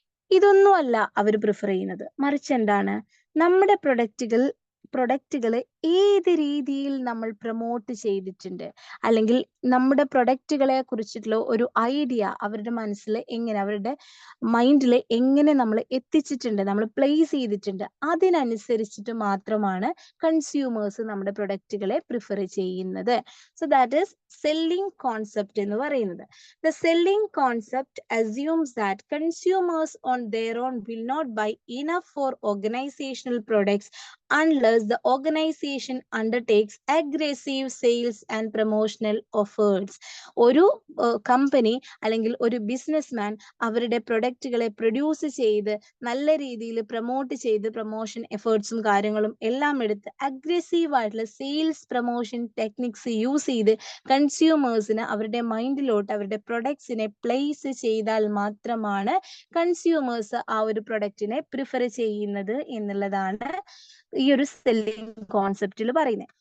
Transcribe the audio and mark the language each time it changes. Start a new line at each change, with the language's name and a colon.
Malayalam: ഇതൊന്നും അല്ല അവർ പ്രിഫർ ചെയ്യുന്നത്. മറിച്ച് എന്താണ്, നമ്മുടെ പ്രൊഡക്റ്റുകളെ ഏത് രീതിയിൽ നമ്മൾ പ്രൊമോട്ട് ചെയ്തിട്ടുണ്ട്, അല്ലെങ്കിൽ നമ്മുടെ പ്രൊഡക്റ്റുകളെ കുറിച്ചിട്ടുള്ള ഒരു ഐഡിയ അവരുടെ മനസ്സിൽ എങ്ങനെ, അവരുടെ മൈൻഡിൽ എങ്ങനെ നമ്മൾ എത്തിച്ചിട്ടുണ്ട്, നമ്മൾ പ്ലേസ് ചെയ്തിട്ടുണ്ട്, അതിനനുസരിച്ചിട്ട് മാത്രമാണ് കൺസ്യൂമേഴ്സ് നമ്മുടെ പ്രൊഡക്റ്റുകളെ പ്രിഫർ ചെയ്യുന്നത്.
English: so that is selling concept
Malayalam: എന്ന് പറയുന്നത്.
English: The selling concept assumes that consumers on their own will not buy enough for organizational products unless the organization undertakes aggressive sales and promotional efforts.
Malayalam: ഒരു company അല്ലെങ്കിൽ ഒരു businessman അവരുടെ പ്രൊഡക്റ്റുകളെ produce ചെയ്ത് നല്ല രീതിയിൽ promote ചെയ്ത് പ്രൊമോഷൻ എഫേർട്സും കാര്യങ്ങളും എല്ലാം എടുത്ത് അഗ്രസീവ് ആയിട്ടുള്ള സെയിൽസ് പ്രൊമോഷൻ ടെക്നിക്സ് യൂസ് ചെയ്ത് കൺസ്യൂമേഴ്സിന് അവരുടെ മൈൻഡിലോട്ട് അവരുടെ പ്രൊഡക്ട്സിനെ പ്ലേസ് ചെയ്താൽ മാത്രമാണ് കൺസ്യൂമേഴ്സ് ആ ഒരു പ്രൊഡക്റ്റിനെ പ്രിഫർ ചെയ്യുന്നത് എന്നുള്ളതാണ് ഈ ഒരു സെല്ലിംഗ് കോൺസെപ്റ്റിൽ പറയുന്നത്.